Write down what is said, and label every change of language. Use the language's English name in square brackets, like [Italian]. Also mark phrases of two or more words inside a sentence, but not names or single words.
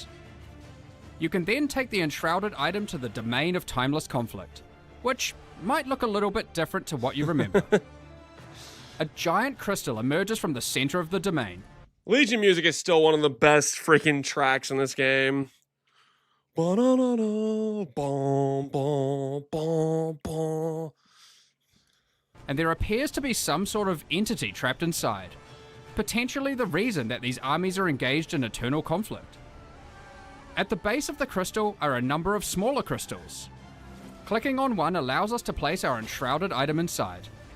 [English] You can then take the enshrouded item to the domain of timeless conflict, which might look a little bit different to what you remember. A giant crystal emerges from the center of the domain. Legion music is still one of the best freaking tracks in this game. Ba-na-na-na, bom, bom, bom, bom. And there appears to be some sort of entity trapped inside, potentially the reason that these armies are engaged in eternal conflict. At the base of the crystal are a number of smaller crystals. Clicking on one allows us to place our enshrouded item inside.